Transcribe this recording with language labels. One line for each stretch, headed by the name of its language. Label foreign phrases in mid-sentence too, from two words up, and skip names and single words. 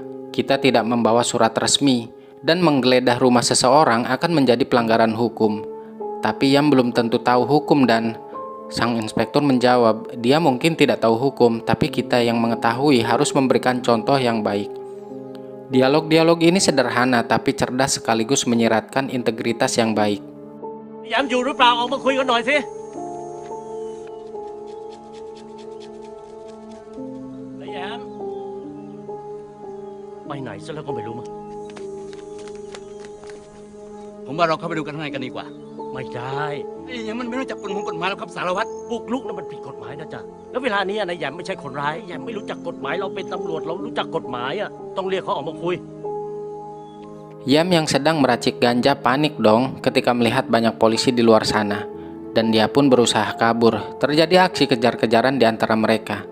Indonesian: Kita tidak membawa surat resmi, dan menggeledah rumah seseorang akan menjadi pelanggaran hukum. Tapi Yam belum tentu tahu hukum dan..." Sang inspektur menjawab, "Dia mungkin tidak tahu hukum, tapi kita yang mengetahui harus memberikan contoh yang baik." Dialog-dialog ini sederhana tapi cerdas sekaligus menyiratkan integritas yang baik.
Thai: ยามอยู่หรือเปล่าออกมาคุยกันหน่อยสิไอ้ยามไปไหนซะแล้วก็ไม่รู้มั้ง ผมว่าเราเข้าไปดูกันข้างในกันดีกว่า ไม่ได้ ไอ้ยังมันไม่รู้จักกฎหมายแล้วครับสารวัตร บุกรุกนั้นมันผิดกฎหมายนะจ๊ะแล้วเวลานี้นายแยมไม่ใช่คนร้ายแยมไม่รู้จักกฎหมายเราเป็นตำรวจเรารู้จักกฎหมายอ่ะต้องเรียกเขาออกมาคุย
Indonesian: Yam yang sedang meracik ganja panik dong ketika melihat banyak polisi di luar sana. Dan dia pun berusaha kabur. Terjadi aksi kejar-kejaran di antara mereka.